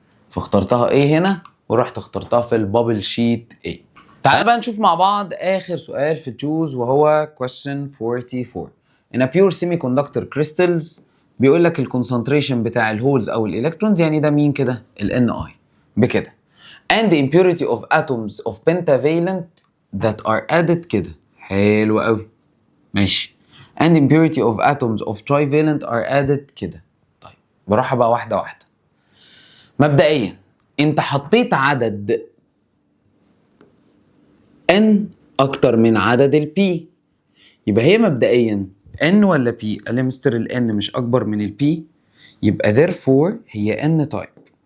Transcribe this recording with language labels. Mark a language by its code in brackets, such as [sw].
[ar] فاخترتها ايه هنا ورحت اخترتها في البابل شيت ايه. تعالى بقى نشوف مع بعض اخر سؤال في التشوز وهو question 44. [en] In a pure semiconductor crystals [ar] بيقول لك الكونسنتريشن بتاع الهولز او الالكترونز، يعني ده مين كده؟ ال Ni بكده. [en] And the impurity of atoms of pentavalent that are added كده. [ar] حلو قوي. ماشي. [en] And impurity of atoms of trivalent are added كده. [ar] طيب براحة بقى واحدة واحدة. مبدئيا انت حطيت عدد n اكتر من عدد ال p، يبقى هي مبدئيا n ولا p؟ قال لي مستر ال n مش اكبر من ال p، يبقى therefore هي n type.